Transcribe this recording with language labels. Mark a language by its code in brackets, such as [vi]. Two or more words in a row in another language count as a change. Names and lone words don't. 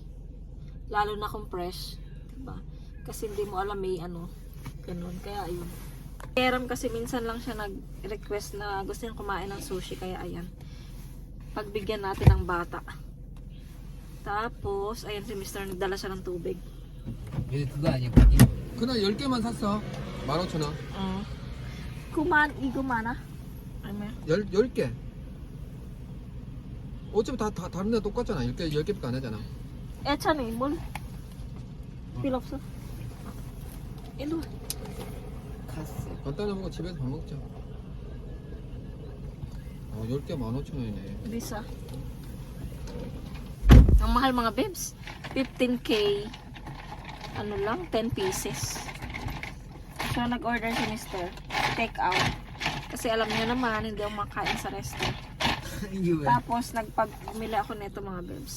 [tl] Lalo na kung fresh, diba? Kasi hindi mo alam may ganun. Kaya ayun. Yeram kasi minsan lang siya nag-request na gusto niyang kumain ng sushi, kaya ayan. Pagbigyan natin ng bata. Tapos, ayan si Mr. nagdala siya ng tubig. [ko] 그거 아니야? 그날 10개만 샀어. 15,000원. 이거 많아? 아니면? 10개. 어차피 다 다른 데 똑같잖아. 10개밖에 안 하잖아. 애찬이 뭘? 필요 없어. 일로 와. 갔어. 간단한 거 집에서 밥 먹자. 10개 15,000원이네. [tl] Bisa. Ang mahal mga bebs. 15K. [en] 10 pieces. [tl] So, nag-order si Mr. Take out. Kasi alam niyo naman, hindi ako makain sa resto. Tapos, nagpag-bumili ako nito mga bebs.